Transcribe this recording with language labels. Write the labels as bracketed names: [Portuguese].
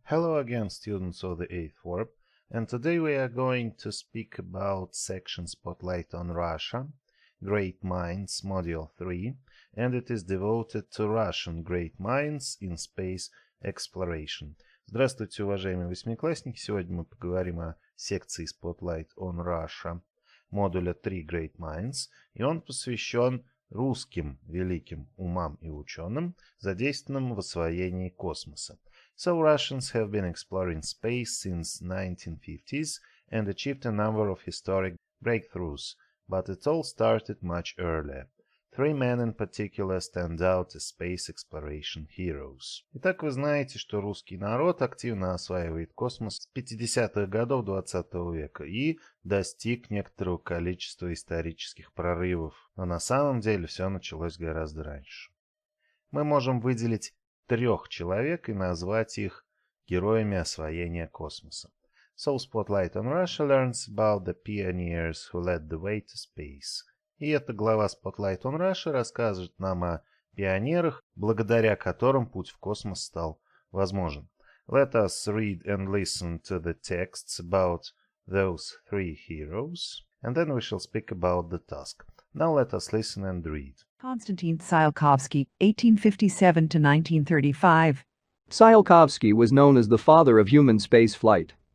[English] Hello again, students of the 8th form, and today we are going to speak about section Spotlight on Russia, Great Minds, Module 3, and it is devoted to Russian great minds in space exploration. [Russian] Здравствуйте, уважаемые восьмиклассники! Сегодня мы поговорим о секции Spotlight on Russia, модуля 3 Great Minds, и он посвящен русским великим умам и ученым, задействованным в освоении космоса. [English] So Russians have been exploring space since 1950s and achieved a number of historic breakthroughs, but it all started much earlier. Three men in particular stand out as space exploration heroes. [Russian] Итак, вы знаете, что русский народ активно осваивает космос с 50-х годов 20 века и достиг некоторого количества исторических прорывов. Но на самом деле все началось гораздо раньше. Мы можем выделить 3 человек и назвать их героями освоения космоса. [English] So Spotlight on Russia learns about the pioneers who led the way to space. [Russian] И эта глава Spotlight on Russia рассказывает нам о пионерах, благодаря которым путь в космос стал возможен. [English] Let us read and listen to the texts about those 3 heroes, and then we shall speak about the task. Now let us listen and read. Konstantin Tsiolkovsky, 1857 to 1935. Tsiolkovsky was known as the father of human space flight.